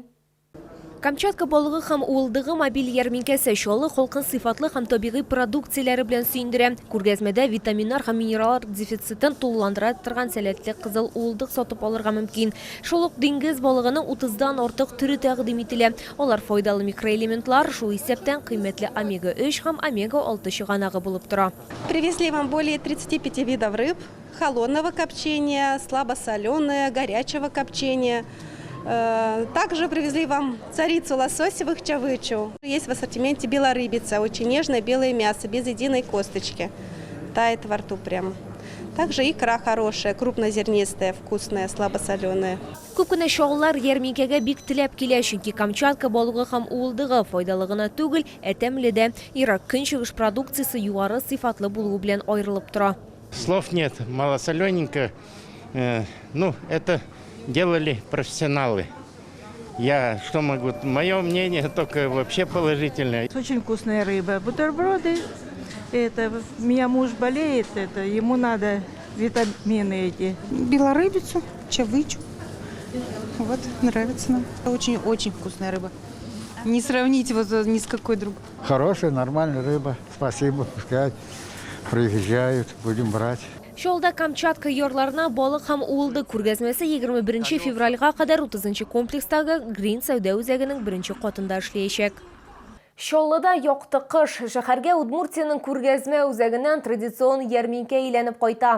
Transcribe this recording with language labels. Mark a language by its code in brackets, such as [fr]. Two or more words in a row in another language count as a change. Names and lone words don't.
[tt] Камчатка балыгы һәм уылдыгы мобиль ярминкәсе шалы халкын сыйфатлы һәм табигый продукцияләре белән сөендерә. Күргәзмәдә витаминнар һәм минераллар дефицитын тулыландыра торган сәләтле кызыл уылдык сатып алырга мөмкин. Шул ук диңгез балыгының 30дан артык төре тәкъдим ителә. Алар файдалы микроэлементлар, шул исәптән кыйммәтле омега-3 һәм омега-6 чыганагы булып тора. [ru] Привезли вам более 35 видов рыб, холодного копчения, слабосоленое, горячего копчения. Также привезли вам царицу лососевых чавычу. Есть в ассортименте белорыбица, очень нежное белое мясо, без единой косточки. Тает во рту прямо. Также икра хорошая, крупнозернистая, вкусная, слабосоленая. [tt] Күп кенә шагыллар ярминкәгә бик теләп килә, чөнки Камчатка балыгы һәм уылдыгы файдалы гына түгел, тәмле дә. Ерак көнчыгыш продукциясе югары сыйфатлы булуы белән аерылып тора. [ru] Слов нет, малосолененько. Это делали профессионалы. Я что могу? Мое мнение только вообще положительное. Очень вкусная рыба. Бутерброды. У меня муж болеет, ему надо витамины эти. Белорыбицу, чавычу. Вот, нравится нам. Очень-очень вкусная рыба. Не сравнить вот ни с какой другой. Хорошая, нормальная рыба. Спасибо, пускай приезжают, будем брать. [tt] Шолда Камчатка ярларына балык һәм уылдык күргәзмәсе 21 февральгә кадәр 30 комплекстагы Green сәүдә үзәгенең 1-нче катында эшләячәк. Шоллыда якты кыш. Шәһәргә Удмуртияның күргәзмә үзәгеннән традицион ярминкә әйләнеп кайта.